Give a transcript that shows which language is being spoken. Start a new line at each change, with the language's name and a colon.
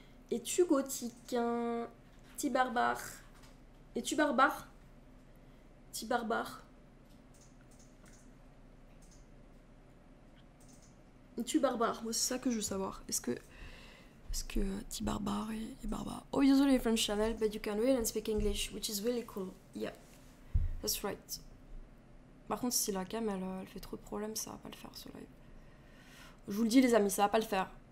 French: Es-tu gothique, hein? Petit barbare. Es-tu barbare? Petit barbare. Es-tu barbare? Moi, c'est ça que je veux savoir. Est-ce que petit barbare est barbare?
English: Oh, usually French channel, but you can read and speak English, which is really cool. Yeah, that's right.
French: Par contre, si la cam elle fait trop de problèmes, ça va pas le faire ce live. Je vous le dis, les amis, ça va pas le faire.